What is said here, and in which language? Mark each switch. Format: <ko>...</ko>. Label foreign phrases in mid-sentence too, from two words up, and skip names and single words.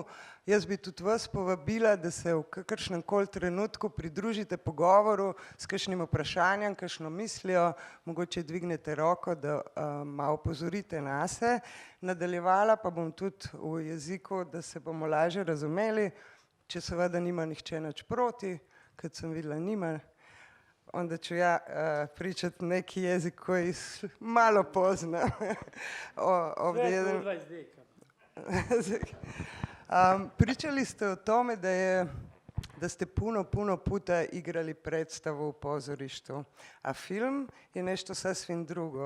<sl>Jaz bi tudi vas povabila, da se v kakršnem koli trenutku pridružite pogovoru s kakšnim vprašanjem, kakšno mislijo, mogoče dvignete roko, da malo pozorite nase. Nadaljevala pa bom tudi v jeziku, da se bomo lažje razumeli, če seveda nima nihče nič proti, kot sem videla nima.</sl> <sr>Onda ću ja pričati neki jezik koji malo pozna. Sve 20 deka. Pričali ste o tome da ste puno puta igrali predstavu u pozorištu, a film je nešto sasvim drugo.</sr>